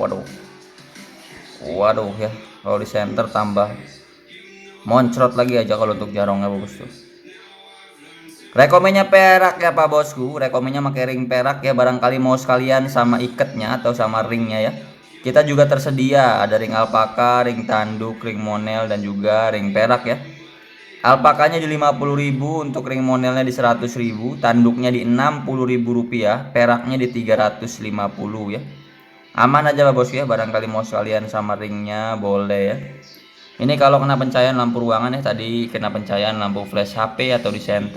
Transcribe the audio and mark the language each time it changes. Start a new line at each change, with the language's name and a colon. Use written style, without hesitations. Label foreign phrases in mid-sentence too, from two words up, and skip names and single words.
Indonesian: Waduh ya. Kalau di center tambah moncrot lagi aja kalau untuk jarongnya Pak Bosku. Rekomennya perak ya Pak Bosku. Rekomennya pakai ring perak ya. Barangkali mau sekalian sama iketnya atau sama ringnya ya. Kita juga tersedia ada ring alpaka, ring tanduk, ring monel dan juga ring perak ya. Alpakanya di 50.000, untuk ring monelnya di 100.000, tanduknya di 60.000 rupiah, peraknya di 350 ya. Aman aja Pak Bosku ya. Barangkali mau sekalian sama ringnya boleh ya. Ini kalau kena pencahayaan lampu ruangan ya, tadi kena pencahayaan lampu flash HP atau di center.